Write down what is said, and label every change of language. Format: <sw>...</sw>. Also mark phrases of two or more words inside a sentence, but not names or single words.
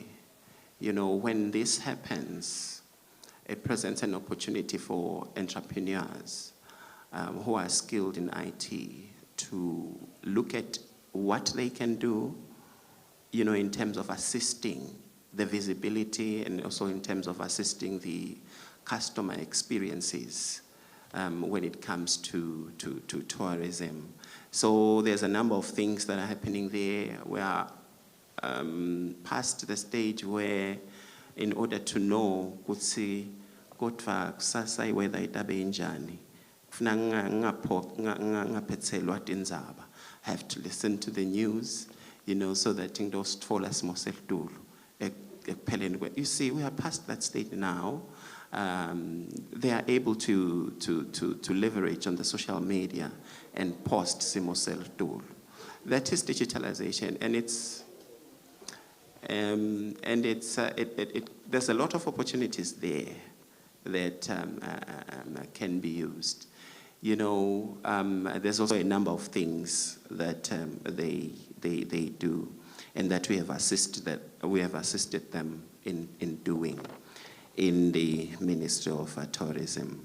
<en>You know, when this happens, it presents an opportunity for entrepreneurs who are skilled in IT to look at what they can do, you know, in terms of assisting the visibility and also in terms of assisting the customer experiences when it comes to tourism. So there's a number of things that are happening there. We are past the stage where, in order to know,</en> <ss>kutsi kodwa kusasa iweather itabe injani, kufuna ngaphethelwa tindzaba.</ss> <en>I have to listen to the news, you know, so that those</en> <ss>tfola simo selitulu.</ss> <en>You see, we are past that state now. They are able to leverage on the social media and post</en> <ss>simo selitulu.</ss> <en>That is digitalization, and there's a lot of opportunities there that can be used. You know, there's also a number of things that they do, and that we have assisted them in doing in the Ministry of Tourism.</en>